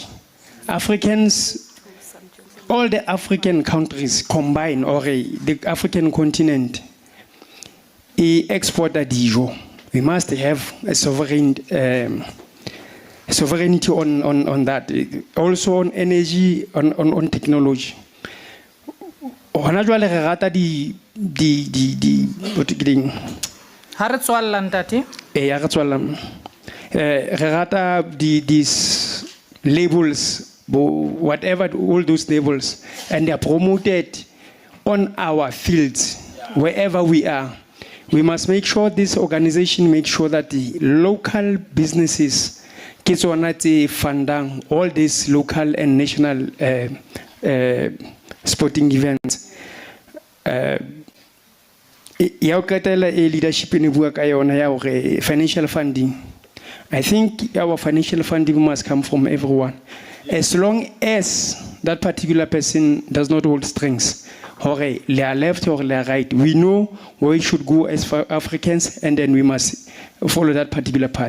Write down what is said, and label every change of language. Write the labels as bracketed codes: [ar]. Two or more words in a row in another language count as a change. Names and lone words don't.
[en] Africans, all the African countries combined, or the African continent, export a dijo. We must have a sovereignty on that. Also on energy, on technology. [st] Hona jwale re rata di Ha re tswalla ntate? Ha re tswalla. Re rata [en] these labels, whatever, all those labels, and they are promoted on our fields, wherever we are. We must make sure this organization makes sure that the local businesses [st] ke tsona tse fundang [en] all these local and national sporting events. [st] Ya o qetela leadership ne bua ka yona ya hore [en] financial funding. I think our financial funding must come from everyone. As long as that particular person does not hold strings, or they are left or they are right, we know where we should go as for Africans, and then we must follow that particular path.